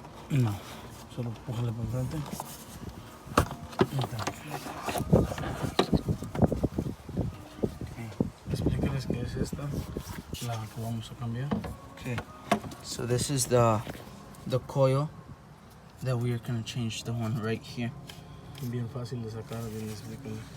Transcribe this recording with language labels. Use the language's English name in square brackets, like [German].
[Spanish] No, solo pújale para enfrente. Ahí está. [English] Okay. [Spanish] Explícales qué es esta, la que vamos a cambiar. [English] Okay. So this is the coil that we are gonna change, the one right here. [Spanish] Bien fácil de sacar, bien explícale.